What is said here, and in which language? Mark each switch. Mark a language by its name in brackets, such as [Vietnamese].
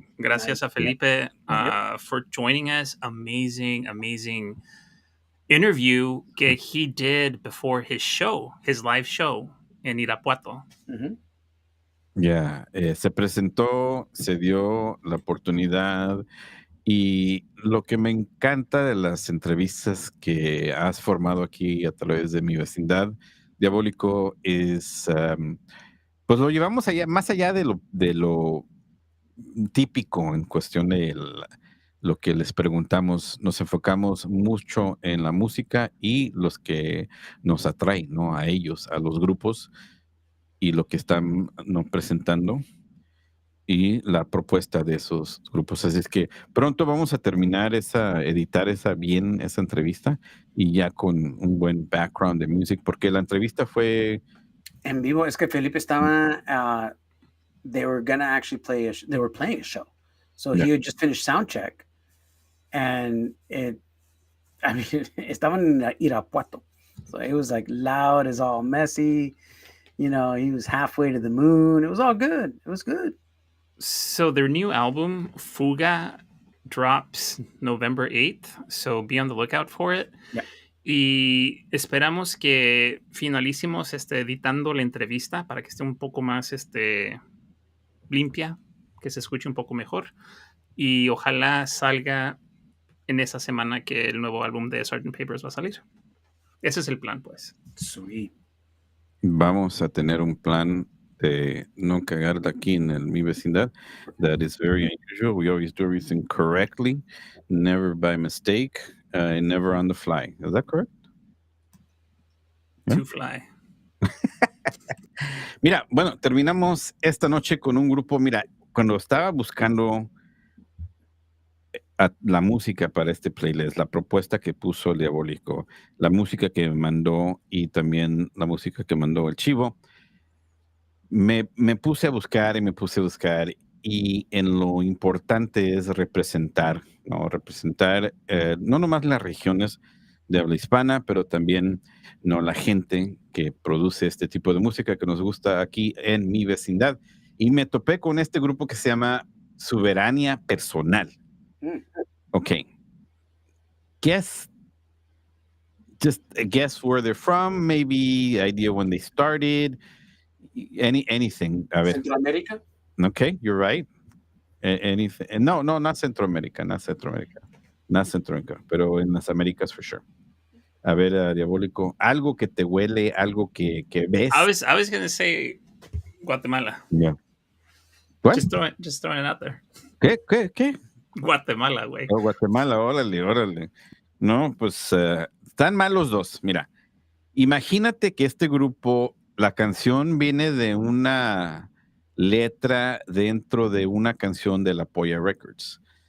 [Spanish] Gracias a [English] Felipe for joining us. Amazing interview que he did before his show, his live show en Irapuato. [Spanish] Se presentó, se dio la oportunidad y lo que me encanta de las entrevistas que has formado aquí a través de Mi Vecindad, Diabólico, es, pues lo llevamos allá, más allá de lo típico en cuestión de lo que les preguntamos, nos enfocamos mucho en la música y los que nos atraen, ¿no? A ellos, a los grupos y lo que están, ¿no?, presentando y la propuesta de esos grupos. Así es que pronto vamos a terminar editar esa entrevista y ya con un buen background de music, porque la entrevista fue En vivo. Es que [English] Felipe estaba, they were gonna actually they were playing a show. So he had just finished sound check and [Spanish] estaban en [English] Irapuato. So it was like loud as all messy. You know, he was halfway to the moon. It was all good. It was good. So their new album, Fuga, drops November 8th. So be on the lookout for it. Yeah. [Spanish] Y esperamos que finalicemos editando la entrevista para que esté un poco más limpia, que se escuche un poco mejor. Y ojalá salga en esa semana que el nuevo álbum de Sgt. Papers va a salir. Ese es el plan, pues. [English] Sweet. [Spanish] Vamos a tener un plan de no cagarla aquí en Mi Vecindad. [English] That is very unusual. We always do everything correctly, never by mistake, and never on the fly. Is that correct? To fly. [Spanish] Mira, bueno, terminamos esta noche con un grupo. Mira, cuando estaba buscando la música para este playlist, la propuesta que puso el Diabólico, la música que mandó y también la música que mandó el Chivo, me puse a buscar y en lo importante es representar, ¿no? Representar no nomás las regiones, de habla hispana, pero también no la gente que produce este tipo de música que nos gusta aquí en mi vecindad. Y me topé con este grupo que se llama Soberania Personal. [English] Ok. Guess, just guess where they're from, maybe idea when they started, anything. [Spanish] A ver. Centroamérica. [English] Okay, you're right. Anything. No, not Centroamérica, not Centroamérica. [Spanish] Not Centroamérica, pero en las Américas [English] for sure. [Spanish] A ver, Diabólico, algo que te huele, algo que ves. [English] I was gonna say Guatemala. Yeah. What? Just throwing it out there. [Spanish] ¿Qué? Guatemala, güey. Oh, Guatemala, órale. No, pues están mal los dos. Mira, imagínate que este grupo, la canción viene de una letra dentro de una canción de la Polla Records.